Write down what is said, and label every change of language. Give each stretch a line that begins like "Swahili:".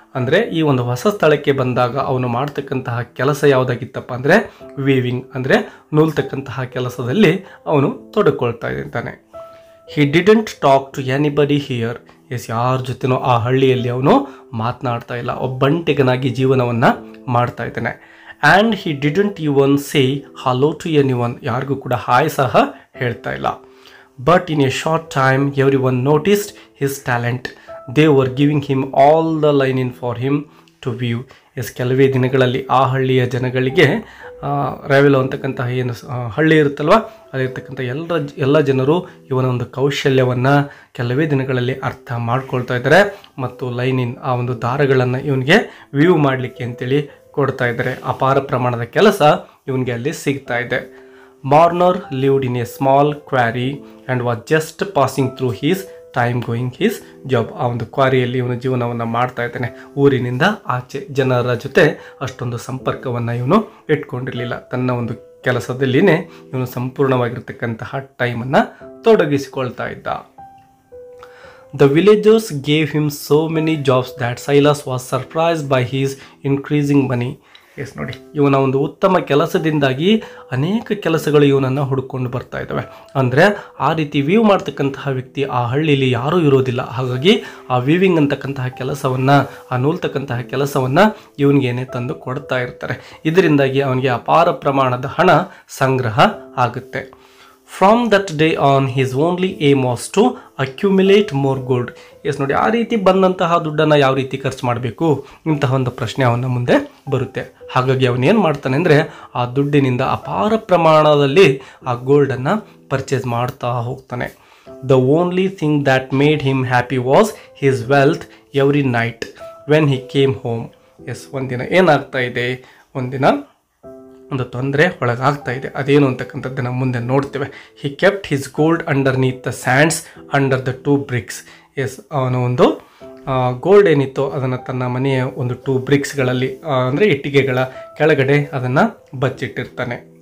Kannada: ಅಂದರೆ ಈ ಒಂದು ಹೊಸ ಸ್ಥಳಕ್ಕೆ ಬಂದಾಗ ಅವನು ಮಾಡ್ತಕ್ಕಂತಹ ಕೆಲಸ ಯಾವುದಾಗಿತ್ತಪ್ಪ ಅಂದರೆ ವೀವಿಂಗ್, ಅಂದರೆ ನೂಲ್ತಕ್ಕಂತಹ ಕೆಲಸದಲ್ಲಿ ಅವನು ತೊಡಕೊಳ್ತಾ ಇದ್ದಾನೆ.
English: He didn't talk to anybody here.
Kannada: S, ಯಾರ ಜೊತೆನೋ ಆ ಹಳ್ಳಿಯಲ್ಲಿ ಅವನು ಮಾತನಾಡ್ತಾ ಇಲ್ಲ, ಒಬ್ಬಂಟಿಗನಾಗಿ ಜೀವನವನ್ನು ಮಾಡ್ತಾ ಇದ್ದಾನೆ.
English: And he didn't even say hello to anyone.
Kannada: ಯಾರಿಗೂ ಕೂಡ ಹಾಯ್ ಸಹ ಹೇಳ್ತಾ ಇಲ್ಲ.
English: But in a short time, everyone noticed his talent. They were giving him all the linen for him to weave.
Kannada: S, ಕೆಲವೇ ದಿನಗಳಲ್ಲಿ ಆ ಹಳ್ಳಿಯ ಜನಗಳಿಗೆ ರೆವೆಲೋ ಅಂತಕ್ಕಂತಹ ಏನು ಹಳ್ಳಿ ಇರುತ್ತಲ್ವ, ಅಲ್ಲಿರ್ತಕ್ಕಂಥ ಎಲ್ಲ ಜನರು ಇವನ ಒಂದು ಕೌಶಲ್ಯವನ್ನು ಕೆಲವೇ ದಿನಗಳಲ್ಲಿ ಅರ್ಥ ಮಾಡ್ಕೊಳ್ತಾ ಇದ್ದಾರೆ ಮತ್ತು ಲೈನಿನ್ ಆ ಒಂದು ದಾರಗಳನ್ನು ಇವನಿಗೆ ವ್ಯೂ ಮಾಡಲಿಕ್ಕೆ ಅಂತೇಳಿ ಕೊಡ್ತಾ ಇದ್ದಾರೆ. ಅಪಾರ ಪ್ರಮಾಣದ ಕೆಲಸ ಇವನಿಗೆ ಅಲ್ಲಿ ಸಿಗ್ತಾ ಇದೆ.
English: Marner lived in a small quarry and was just passing through his time going his job.
Kannada: ಆ ಒಂದು ಕ್ವಾರಿಯಲ್ಲಿ ಇವನು ಜೀವನವನ್ನು ಮಾಡ್ತಾ ಇದ್ದಾನೆ. ಊರಿನಿಂದ ಆಚೆ ಜನರ ಜೊತೆ ಅಷ್ಟೊಂದು ಸಂಪರ್ಕವನ್ನು ಇವನು ಇಟ್ಕೊಂಡಿರಲಿಲ್ಲ. ತನ್ನ ಒಂದು ಕೆಲಸದಲ್ಲಿನೇ ಇವನು ಸಂಪೂರ್ಣವಾಗಿರ್ತಕ್ಕಂತಹ ಟೈಮನ್ನು ತೊಡಗಿಸಿಕೊಳ್ತಾ ಇದ್ದ.
English: The villagers gave him so many jobs that Silas was surprised by his increasing money.
Kannada: S, ನೋಡಿ, ಇವನ ಒಂದು ಉತ್ತಮ ಕೆಲಸದಿಂದಾಗಿ ಅನೇಕ ಕೆಲಸಗಳು ಇವನನ್ನು ಹುಡುಕೊಂಡು ಬರ್ತಾ ಇದ್ದಾವೆ. ಅಂದರೆ ಆ ರೀತಿ ವೀವ್ ಮಾಡ್ತಕ್ಕಂತಹ ವ್ಯಕ್ತಿ ಆ ಹಳ್ಳಿಯಲ್ಲಿ ಯಾರೂ ಇರೋದಿಲ್ಲ. ಹಾಗಾಗಿ ಆ ವೀವಿಂಗ್ ಅಂತಕ್ಕಂತಹ ಕೆಲಸವನ್ನು, ಆ ನೂಲ್ತಕ್ಕಂತಹ ಕೆಲಸವನ್ನು ಇವನಿಗೇನೆ ತಂದು ಕೊಡ್ತಾ ಇರ್ತಾರೆ. ಇದರಿಂದಾಗಿ ಅವನಿಗೆ ಅಪಾರ ಪ್ರಮಾಣದ ಹಣ ಸಂಗ್ರಹ ಆಗುತ್ತೆ.
English: From that day on, his only aim was to accumulate more gold.
Kannada: S, ನೋಡಿ, ಆ ರೀತಿ ಬಂದಂತಹ ದುಡ್ಡನ್ನು ಯಾವ ರೀತಿ ಖರ್ಚು ಮಾಡಬೇಕು ಇಂತಹ ಒಂದು ಪ್ರಶ್ನೆ ಅವನ ಮುಂದೆ ಬರುತ್ತೆ. ಹಾಗಾಗಿ ಅವನೇನು ಮಾಡ್ತಾನೆ ಅಂದರೆ ಆ ದುಡ್ಡಿನಿಂದ ಅಪಾರ ಪ್ರಮಾಣದಲ್ಲಿ ಆ ಗೋಲ್ಡನ್ನು ಪರ್ಚೇಸ್ ಮಾಡ್ತಾ ಹೋಗ್ತಾನೆ.
English: The only thing that made him happy was his wealth every night when he came home.
Kannada: S, ಒಂದಿನ ಏನಾಗ್ತಾ ಇದೆ, ಒಂದಿನ ಒಂದು ತೊಂದರೆ ಒಳಗಾಗ್ತಾ ಇದೆ. ಅದೇನು ಅಂತಕ್ಕಂಥದ್ದನ್ನು ಮುಂದೆ ನೋಡ್ತೇವೆ.
English: He kept his gold underneath the sands under the 2 bricks.
Kannada: S, ಅವನ ಒಂದು ಗೋಲ್ಡ್ ಏನಿತ್ತು ಅದನ್ನು ತನ್ನ ಮನೆಯ ಒಂದು 2 ಬ್ರಿಕ್ಸ್ಗಳಲ್ಲಿ ಅಂದರೆ ಇಟ್ಟಿಗೆಗಳ ಕೆಳಗಡೆ ಅದನ್ನು ಬಚ್ಚಿಟ್ಟಿರ್ತಾನೆ.